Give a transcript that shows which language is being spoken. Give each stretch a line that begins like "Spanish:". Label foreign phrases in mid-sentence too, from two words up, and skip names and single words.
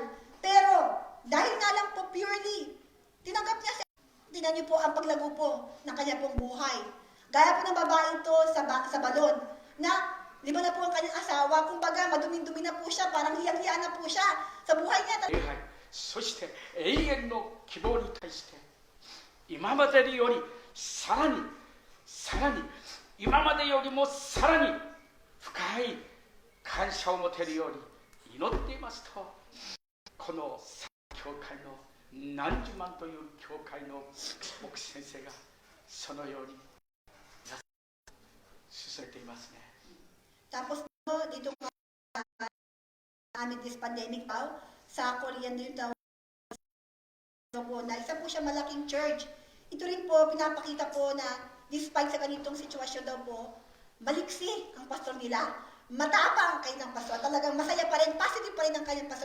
Filipino: Pero, dahil nga lang po purely, tinanggap niya siya. Tingnan niyo po ang paglago po ng kanya pong buhay. Gaya po ng babae ito sa balon, na lima na po ang kanyang asawa, kumbaga maduming-dumi na po siya, parang hiyang-hiya na po siya sa buhay niya.
Japanese: そして永遠の希望に対して今までよりさらに今までよりもさらに深い感謝を持てるように祈っていますと、この教会の何十万という教会の牧師先生がそのように進めていますね。
Filipino: Tapos po, dito po
English: amid this pandemic
Filipino: daw, sa Korean din daw po, na isa po siya malaking church. Ito rin po, pinapakita po na despite sa ganitong sitwasyon daw po, maliksi ang pastor nila. Matapang kayo ng pastor. Talagang masaya pa rin, positive pa rin ang kanyang pastor.